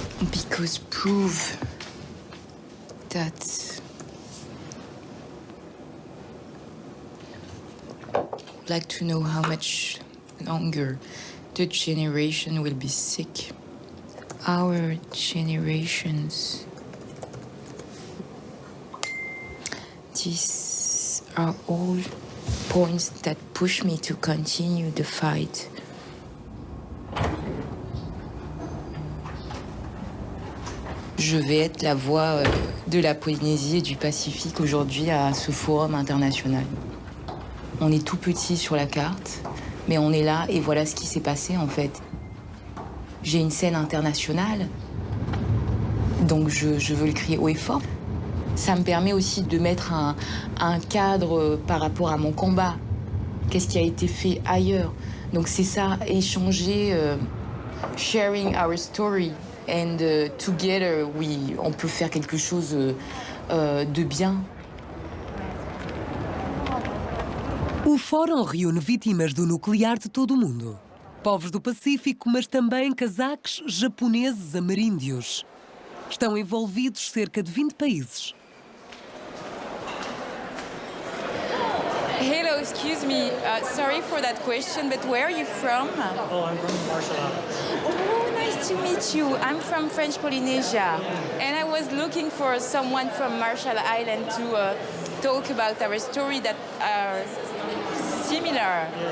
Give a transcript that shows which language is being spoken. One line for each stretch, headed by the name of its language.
English: Because prove that I'd like to know how much longer the generation will be sick. Our generations. These are all points that push me to continue the fight.
French: Je vais être la voix de la Polynésie et du Pacifique aujourd'hui à ce forum international. On est tout petit sur la carte, mais on est là et voilà ce qui s'est passé en fait. J'ai une scène internationale, donc je veux le crier haut et fort. Ça me permet aussi de mettre un cadre par rapport à mon combat. Qu'est-ce qui a été fait ailleurs? Donc c'est ça, échanger,
English: sharing our story. And together,
French: on peut faire quelque chose de bien.
Portuguese: O Fórum reúne vítimas do nuclear de todo o mundo. Povos do Pacífico, mas também cazaques, japoneses, ameríndios. Estão envolvidos cerca de 20 países.
English: Hello, excuse me. Sorry for that question, but where are you from? Oh, I'm from Marshall Islands. Oh, nice to meet you. I'm from French Polynesia, and I was looking for someone from Marshall Island to talk about our story that are similar.